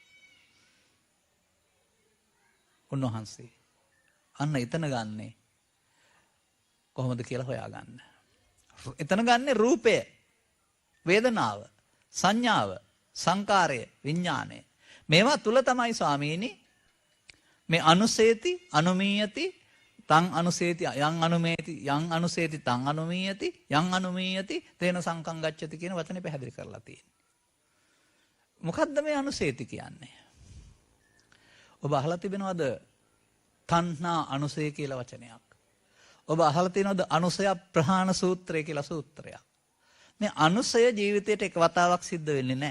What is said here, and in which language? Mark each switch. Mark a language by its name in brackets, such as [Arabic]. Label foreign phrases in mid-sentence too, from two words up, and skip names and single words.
[Sinhala] උන්වහන්සේ අන්න එතන ගන්නෙ කොහොමද කියලා හොයාගන්න. එතන ගන්නෙ රූපය, වේදනාව, සංඥාව, සංකාරය, විඥානය. මේවා තුල තමයි ස්වාමීනි මේ [Pali] අනුසේති අනුමීයති තං අනුසේති යං අනුමේති යං අනුසේති තං අනුමීයති යං අනුමීයති තේන සංකං ගච්ඡති [Sinhala] කියන වචනේ පැහැදිලි කරලා තියෙන්නේ. මොකද්ද මේ අනුසේති කියන්නේ? ඔබ අහලා තිබෙනවද තණ්හා අනුසය කියලා වචනයක්? ඔබ අහලා තියෙනවද අනුසය ප්‍රහාණ සූත්‍රය කියලා සූත්‍රයක්? මේ අනුසය ජීවිතේට එක වතාවක් සිද්ධ වෙන්නේ නැහැ.